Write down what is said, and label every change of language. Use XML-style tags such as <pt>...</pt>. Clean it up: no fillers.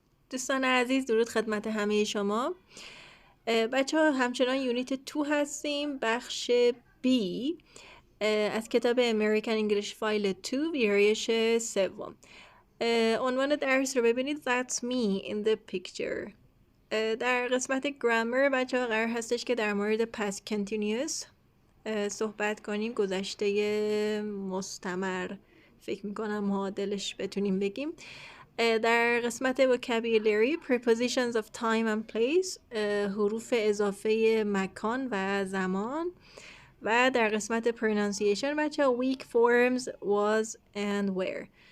<fa>دوستان عزیز، درود خدمت همه شما. بچه ها همچنان یونیت 2 هستیم، بخش B از کتاب American English File 2 ویرایش 3. عنوان درس رو ببینید</fa> <en>That's me in the picture.</en> <fa>در قسمت گرامر بچه ها قرار هستش که در مورد past continuous صحبت کنیم، گذشته مستمر فکر میکنم معادلش بتونیم بگیم. در قسمت vocabulary prepositions of time and place، حروف اضافه مکان و زمان. و در قسمت pronunciation بچه weak forms was and were.</fa>